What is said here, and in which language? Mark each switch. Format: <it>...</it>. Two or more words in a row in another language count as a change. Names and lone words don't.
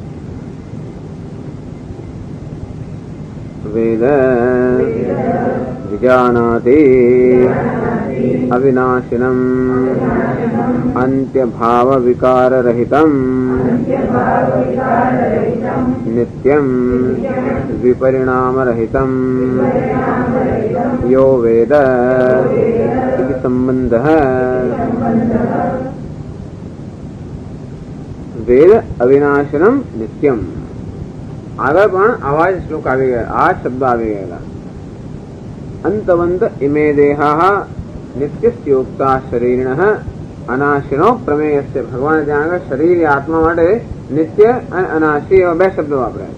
<sa>वेद विजानाति अविनाशिनम् अन्त्यभाव विकार रहितम् नित्यं विपरिणाम रहितम् यो वेद इति संबंधः. वेद अविनाशनम नित्यम.</sa> <gu>આગળ પણ આવા જ શ્લોક આવી ગયા, આ શબ્દ આવી ગયેલા.</gu> <sa>અંતવંત ઇમે દેહા નિત્યસ્યોક્તા શરીરિણઃ અનાશિનો પ્રમેયસ્ય.</sa> <gu>ભગવાન ત્યાં આગળ શરીર આત્મા માટે નિત્ય અને અનાશી એવા બે શબ્દો વાપર્યા.</gu>